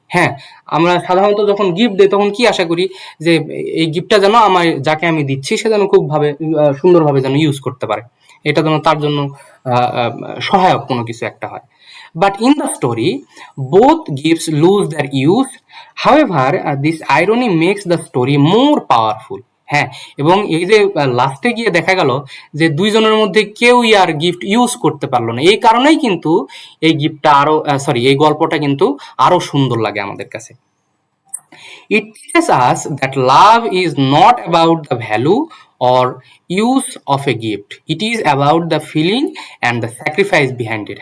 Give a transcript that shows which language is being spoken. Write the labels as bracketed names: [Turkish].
[Bangla] হ্যাঁ, আমরা সাধারণত যখন গিফট দেই তখন কি আশা করি যে এই গিফটটা যেন আমার যাকে আমি দিচ্ছি সে যেন খুব ভাবে সুন্দরভাবে যেন ইউজ করতে পারে, এটা যেন তার জন্য সহায়ক কোনো কিছু একটা হয়। [English] But in the story, both gifts lose their use. However, this irony makes the story more powerful. [Bangla] হ্যাঁ, এবং এই যে লাস্টে গিয়ে দেখা গেল যে দুইজনের মধ্যে কেউই আর গিফট ইউজ করতে পারলো না, এই কারণেই কিন্তু এই গিফটটা আরো এই গল্পটা কিন্তু আরো সুন্দর লাগে আমাদের কাছে। [English] It teaches us that love is not about the value or use of a gift. It is about the feeling and the sacrifice behind it.